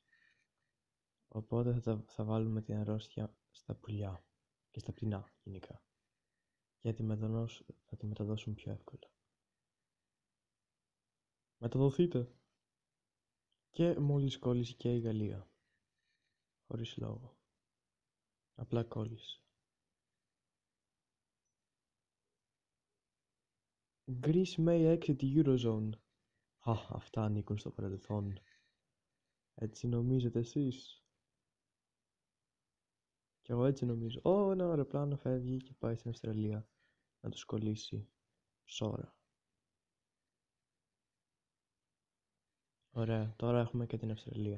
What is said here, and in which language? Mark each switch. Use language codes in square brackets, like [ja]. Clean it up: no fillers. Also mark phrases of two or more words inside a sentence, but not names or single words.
[el] Οπότε θα βάλουμε την αρρώστια στα πουλιά και στα πτηνά γενικά. Γιατί θα τη μεταδώσουν πιο εύκολα. Μεταδοθείτε! Και μόλις κόλλησε και η Γαλλία. Χωρίς λόγο. Απλά κόλλησε. [en] Greece may exit the Eurozone. [el] Αυτά ανήκουν στο παρελθόν. Έτσι νομίζετε εσείς? Κι εγώ έτσι νομίζω. Ένα αεροπλάνο φεύγει και πάει στην Αυστραλία να τους κολλήσει σόρα. Ωραία, τώρα έχουμε και την Αυστραλία.